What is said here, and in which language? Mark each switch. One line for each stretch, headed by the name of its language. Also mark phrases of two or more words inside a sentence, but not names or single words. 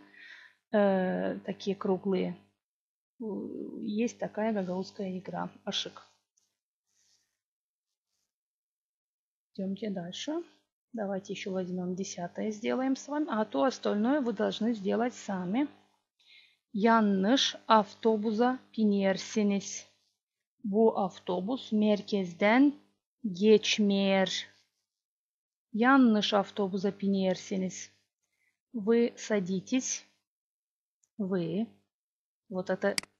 Russian: Такие круглые. Есть такая гагаузская игра. Ашик. Идемте дальше. Давайте еще возьмем 10 сделаем с вами. А то остальное вы должны сделать сами.
Gagauz: Yanlış avtobusa binersiniz. Bu avtobus merkezden geçmer. Yanlış avtobusa binersiniz.
Russian: Вы садитесь. Вы. Вот это